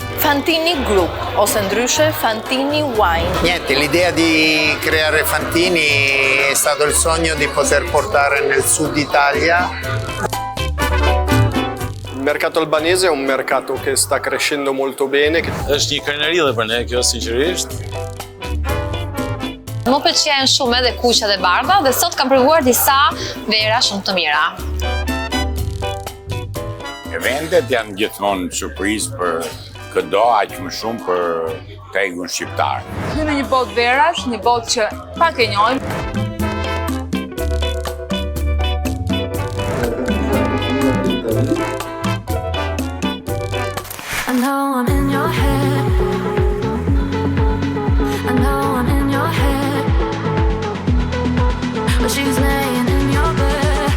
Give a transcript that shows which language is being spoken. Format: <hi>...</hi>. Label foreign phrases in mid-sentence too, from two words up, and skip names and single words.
<sq>Fantini Group, ose ndryshe Fantini Wine.</sq> <it>Niente, l'idea di creare Fantini è stato il sogno di poter portare nel sud Italia. Il mercato albanese è un mercato che sta crescendo molto bene.</it> <sq>Është një krenari dhe për ne kjo sinqerisht. Më pëlqen shumë edhe kuqet e bardha dhe sot kam provuar disa vera shumë të mira. Eventet janë gjithmonë surprizë për këdo, aq më shumë për tregun shqiptar. Në një botë verash, një botë që pak e njohim.</sq> <en>I know I'm in your head. I know I'm in your head. But she's laying in your bed.</en>